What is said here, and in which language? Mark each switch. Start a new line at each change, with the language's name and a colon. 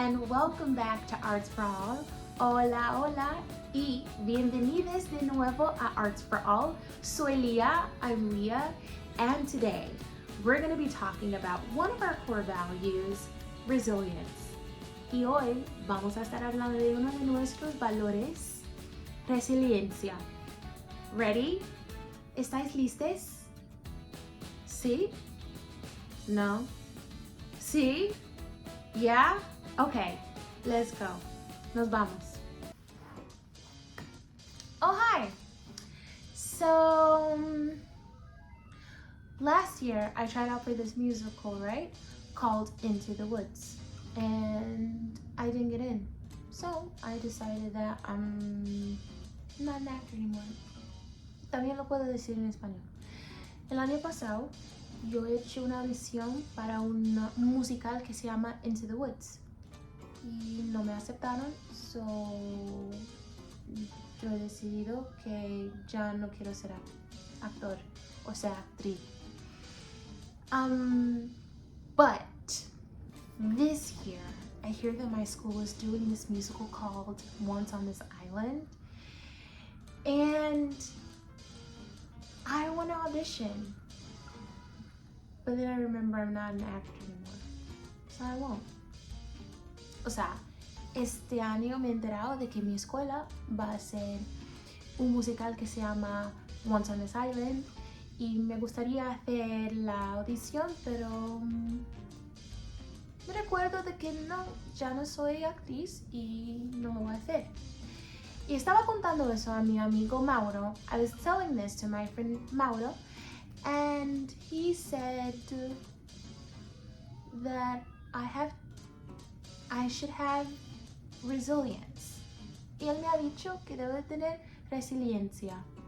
English: welcome back to Arts for All.
Spanish: Hola, hola, y bienvenidos de nuevo a Arts for All. Soy Leah,
English: I'm Leah, and today we're going to be talking about one of our core values, resilience.
Spanish: Y hoy vamos a estar hablando de uno de nuestros valores, resiliencia.
English: Ready?
Spanish: ¿Estáis listos? ¿Sí? No? ¿Sí? Yeah?
English: Okay, let's go.
Spanish: Nos vamos.
English: Oh, hi! So, last year I tried out for this musical, right? Called Into the Woods. And I didn't get in. So, I decided that I'm not an actor anymore.
Spanish: También lo puedo decir en español. El año pasado, yo he hecho una audición para un musical que se llama Into the Woods. Y no me aceptaron, so yo he decidido que ya no quiero ser actor, o sea, actriz.
English: But this year, I hear that my school is doing this musical called Once on This Island, and I want to audition. But then I remember I'm not an actor anymore, so I won't.
Spanish: O sea, este año me he enterado de que mi escuela va a hacer un musical que se llama Once on This Island y me gustaría hacer la audición, pero me recuerdo de que no, ya no soy actriz y no lo voy a hacer. Y estaba contando eso a mi amigo Mauro.
English: I was telling this to my friend Mauro, and he said that I should have resilience.
Spanish: Y él me ha dicho que debo de tener resiliencia.